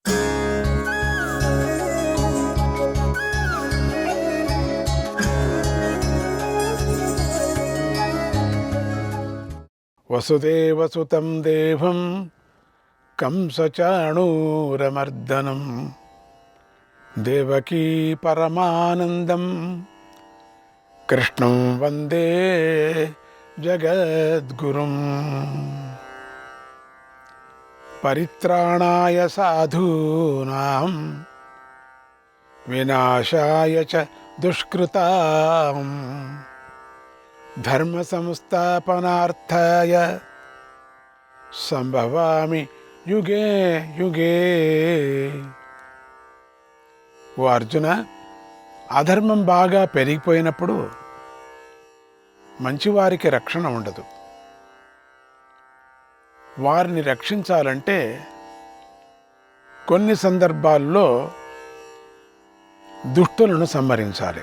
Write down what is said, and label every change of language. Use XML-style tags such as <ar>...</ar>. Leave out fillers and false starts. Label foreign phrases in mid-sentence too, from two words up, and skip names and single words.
<sa>వసుదేవసుతం దేవం కంసచాణూరమర్దనం దేవకీ పరమానందం కృష్ణం వందే జగద్గురుం. పరిత్రాణాయ సాధూనాం వినాశాయ చ దుష్కృతాం ధర్మ సంస్థాపనార్థాయ సంభవామి యుగే యుగే.</sa> <te>ఓ అర్జున, అధర్మం బాగా పెరిగిపోయినప్పుడు మంచివారికి రక్షణ ఉండదు. వారిని రక్షించాలంటే కొన్ని సందర్భాల్లో దుష్టులను సంహరించాలి.</te>